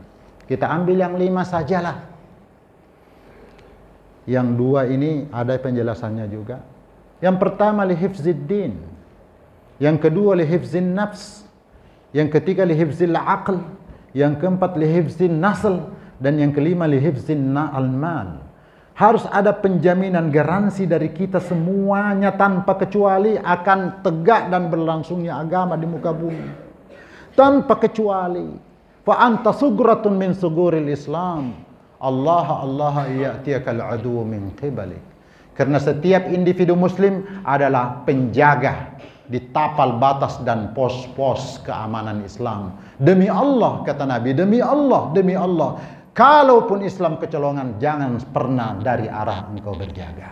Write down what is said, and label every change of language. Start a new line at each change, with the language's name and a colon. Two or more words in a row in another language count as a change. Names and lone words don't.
Indonesian: Kita ambil yang 5 sajalah. Yang 2 ini ada penjelasannya juga. Yang pertama lihifziddin, yang kedua lihifzin nafs, yang ketiga lihifzil aql, yang keempat lihifzin nasl, dan yang kelima
Arabic: لحفظ المال.
Indonesian: Harus ada penjaminan garansi dari kita semuanya tanpa kecuali akan tegak dan berlangsungnya agama di muka bumi. Tanpa kecuali.
Arabic: فأنت ثغرة من ثغور الإسلام. الله يأتيك العدو من قبلك.
Indonesian: Karena setiap individu muslim adalah penjaga di tapal batas dan pos-pos keamanan Islam. Demi Allah, kata Nabi, demi Allah, demi Allah. Kalaupun Islam kecolongan, jangan pernah dari arah engkau berjaga.